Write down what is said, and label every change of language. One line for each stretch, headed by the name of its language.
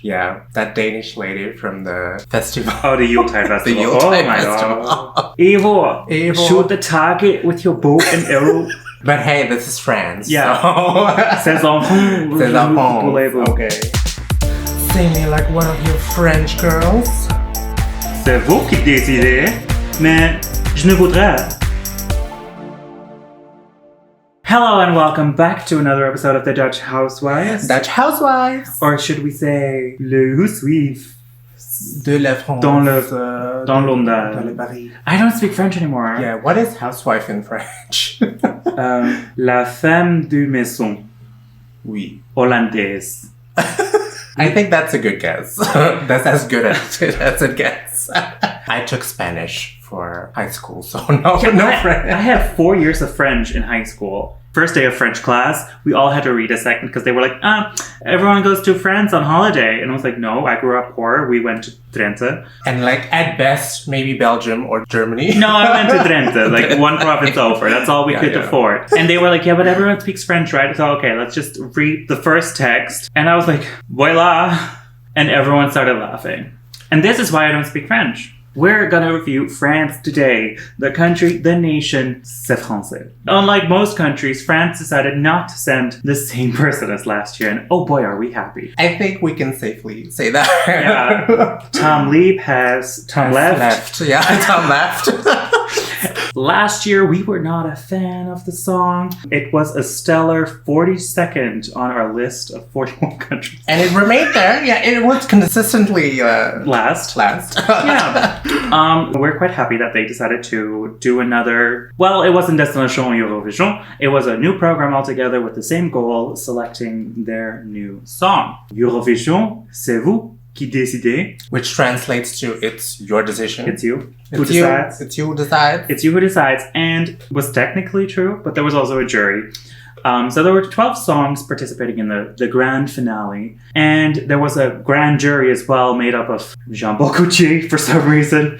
English: Yeah, that Danish lady from the festival. Oh, the Yuletide Festival. The Yuletide oh my Festival. god. Eivor, shoot the target with your bow and arrow. But hey, this is France. Yeah. So.
French: Ces enfants. Ces enfants. Voulez-vous.
English: Okay. Sing me like one of your French girls.
French: C'est vous qui décidez, mais je ne voudrais.
English: Hello and welcome back to another episode of the Dutch Housewives. Dutch Housewives. Or should we say, le Housewives.
French: De la France. Dans Dans le Paris.
English: I don't speak French anymore. Yeah, what is housewife in French?
French: La femme de maison. Oui. Hollandaise.
English: I think that's a good guess. That's as good as a guess. I took Spanish for high school, so no French. I had 4 years of French in high school. First day of French class, we all had to read a second because they were like, everyone goes to France on holiday. And I was like, no, I grew up poor. We went to Drenthe. And like at best, maybe Belgium or Germany. No, I went to Drenthe, like one province over. That's all we could afford. And they were like, yeah, but everyone speaks French, right? So, okay, let's just read the first text. And I was like, Voilà. And everyone started laughing. And this is why I don't speak French. We're gonna review France today. The country, the nation,
French: c'est français.
English: Unlike most countries, France decided not to send the same person as last year. And oh boy, are we happy. I think we can safely say that. Yeah. Tom left. Yeah, Tom left. Last year, we were not a fan of the song. It was a stellar 42nd on our list of 41 countries. And it remained there. Yeah, it was consistently last. Yeah. We're quite happy that they decided to do another... Well, it wasn't Destination Eurovision. It was a new program altogether with the same goal, selecting their new song.
French: Eurovision, c'est vous qui décidez.
English: Which translates to it's your decision. It's you. It's you who decides. It's you who decides. And was technically true, but there was also a jury. So there were 12 songs participating in the grand finale. And there was a grand jury as well, made up of Jean-Paul Gaultier for some reason.